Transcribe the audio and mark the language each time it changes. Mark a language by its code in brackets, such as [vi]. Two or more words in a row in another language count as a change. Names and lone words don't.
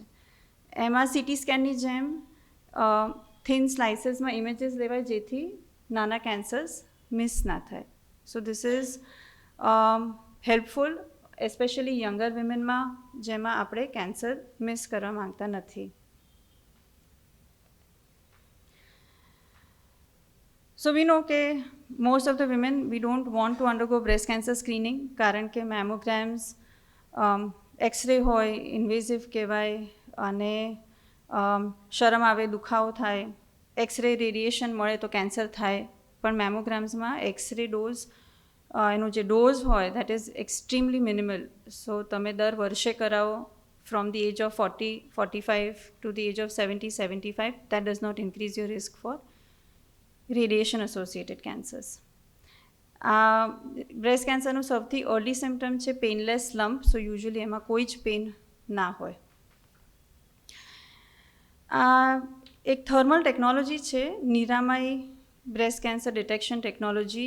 [gu] એમાં CT સ્કેનની જેમ થિન સ્લાઇસીસમાં ઇમેજીસ લેવાય જેથી નાના કેન્સર્સ મિસ ના થાય. [en] So this is helpful especially younger [gu] વિમેનમાં જેમાં આપણે કેન્સર મિસ કરવા માંગતા નથી. [en] So we know કે most of the women we don't want to undergo breast cancer screening [gu] કારણ કે મેમોગ્રામ્સ એક્સરે હોય, ઇન્વેઝિવ કહેવાય, અને શરમ આવે, દુખાવો થાય. [en] X-ray radiation [gu] મળે તો કેન્સર થાય, પણ મેમોગ્રામ્સમાં [en] X-ray dose [gu] એનો જે ડોઝ હોય [en] that is extremely minimal. સો [gu] તમે દર વર્ષે કરાવો [en] from the age of 40-45 to the age of 70-75, that does not increase your risk for radiation associated cancers. [gu] આ બ્રેસ્ટ કેન્સરનું સૌથી [en] early symptom [gu] છે [en] painless lump. So usually [gu] એમાં કોઈ જ પેઇન ના હોય. આ એક [en] thermal technology [gu] છે, નિરામય [en] breast cancer detection technology.